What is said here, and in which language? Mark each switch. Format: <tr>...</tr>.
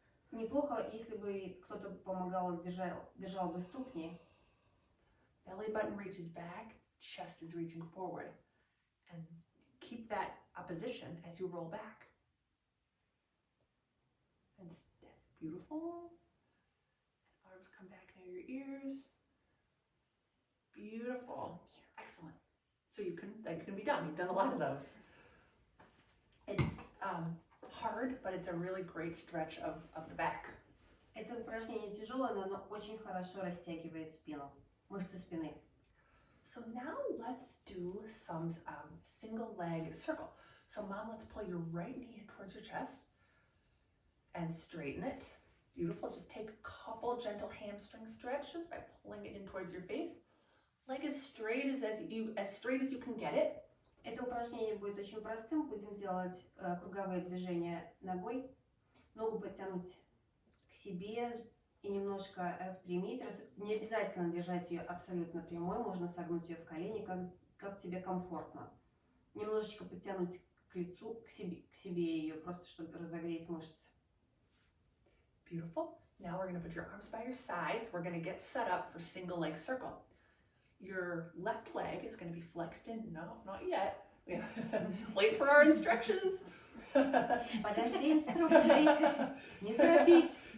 <ru>Неплохо, если бы кто-то помогал, держал бы ступни.</ru> <en>Belly button reaches back, chest is reaching forward. And keep that opposition as you roll back. And beautiful. Arms come back near your ears. Beautiful. Excellent. So that can be done. You've done a lot of those. It's hard, but it's a really great stretch of the back.</en> <ru>Это упражнение тяжелое, но оно очень хорошо растягивает спину, мышцы спины.</ru> <en>So now let's do some single leg circle. So mom, let's pull your right knee in towards your chest and straighten it. Beautiful. Just take a couple gentle hamstring stretches by pulling it in towards your face. Leg as straight as you can get it.</en> <ru>Это упражнение будет очень простым. Будем делать круговые движения ногой. Ногу подтянуть к себе и немножко распрямить. Не обязательно держать ее абсолютно прямой. Можно согнуть ее в колени, как тебе комфортно. Немножечко подтянуть к лицу, к себе ее, просто чтобы разогреть мышцы.</ru> <en>Beautiful. Now we're going to put your arms by your sides. We're going to get set up for single leg circle. Your left leg is going to be flexed in. No, not yet. Wait for our instructions.</en> <ru>Подожди инструкции. Не торопись.</ru>